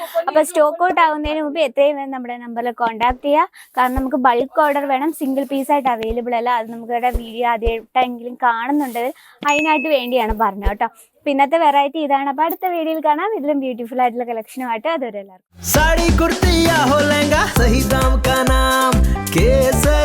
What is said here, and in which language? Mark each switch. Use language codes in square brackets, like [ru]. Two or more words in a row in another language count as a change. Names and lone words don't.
[ml] അപ്പോൾ [en] stock out [ml] ആവുന്നതിന് മുമ്പ് എത്രയും വേണം നമ്മുടെ നമ്പറിൽ കോൺടാക്ട് ചെയ്യുക. കാരണം നമുക്ക് [en] bulk order [ml] വേണം, [en] single piece [ml] അവൈലബിൾ അല്ല. അത് നമുക്കിവിടെ വീഡിയോ ആദ്യമായിട്ടെങ്കിലും കാണുന്നുണ്ട്, അതിനായിട്ട് വേണ്ടിയാണ് പറഞ്ഞത് കേട്ടോ. ഇന്നത്തെ വെറൈറ്റി ഇതാണ്. അപ്പോൾ അടുത്ത വീഡിയോയിൽ കാണാം ഇതിലും ബ്യൂട്ടിഫുൾ ആയിട്ടുള്ള കളക്ഷനുമായിട്ട്. അതുവരെ എല്ലാവർക്കും [hi] साड़ी कुर्ती या हो लहंगा, सही दाम का नाम KS